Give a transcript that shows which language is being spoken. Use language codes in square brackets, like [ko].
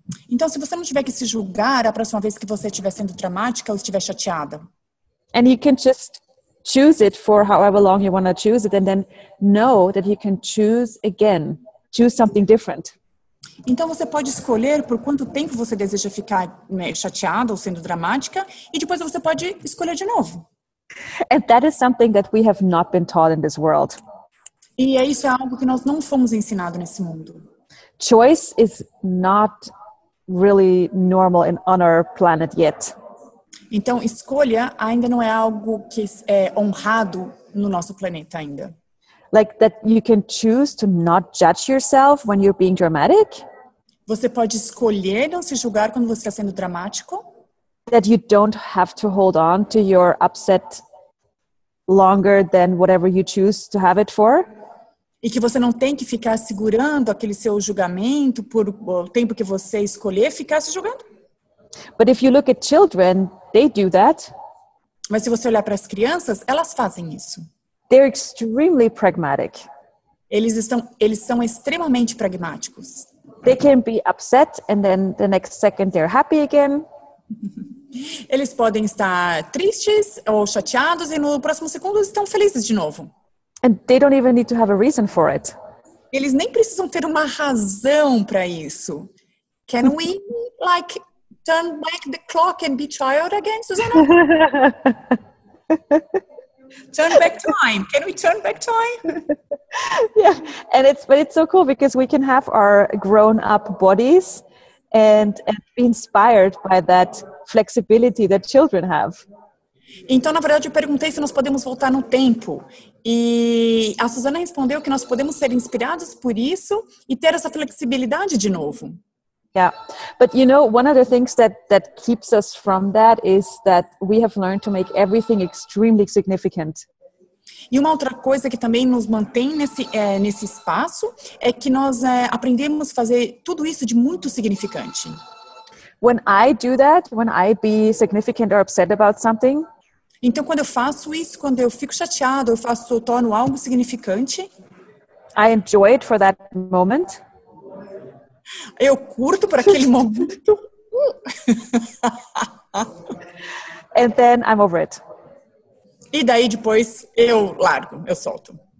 [pt] Então, se você não tiver que se julgar a próxima vez que você estiver sendo dramática ou estiver chateada. [en] And you can just choose it for however long you want to choose it and then know that you can choose again, choose something different. [pt] Então você pode escolher por quanto tempo você deseja ficar, né, chateada ou sendo dramática e depois você pode escolher de novo. [en] And that is something that we have not been taught in this world. [pt] E isso é algo que nós não fomos ensinados nesse mundo. [en] Choice is not really normal on our planet yet. [pt] Então, escolha ainda não é algo que é honrado no nosso planeta ainda. [en] Like that you can choose to not judge yourself when you're being dramatic. [pt] Você pode escolher não se julgar quando você está sendo dramático. [en] That you don't have to hold on to your upset longer than whatever you choose to have it for. [pt] E que você não tem que ficar segurando aquele seu julgamento por o tempo que você escolher ficar se julgando. [en] But if you look at children, they do that. [pt] Mas se você olhar para as crianças, elas fazem isso. [en] They're extremely pragmatic. [pt] Eles são extremamente pragmáticos. [en] They can be upset and then the next second they're happy again. [pt] Eles podem estar tristes ou chateados e no próximo segundo estão felizes de novo. [en] And they don't even need to have a reason for it. [pt] Eles nem precisam ter uma razão para isso. [en] Can we, like, turn back the clock and be child again, Susanna? Turn back time. Can we turn back time? Yeah, and it's so cool because we can have our grown-up bodies and be inspired by that flexibility that children have. [pt] Então, na verdade, eu perguntei se nós podemos voltar no tempo. E a Susanna respondeu que nós podemos ser inspirados por isso e ter essa flexibilidade de novo. [en] Yeah, but you know, one of the things that keeps us from that is that we have learned to make everything extremely significant. [pt] E uma outra coisa que também nos mantém nesse espaço é que nós aprendemos a fazer tudo isso de muito significante. [en] When I do that, when I be significant or upset about something, [pt] então, quando eu faço isso, quando eu fico chateado, eu torno algo significante. [en] I enjoy it for that moment. [pt] Eu curto por aquele momento. [en] And then I'm over it. [pt] E daí depois eu largo, eu solto.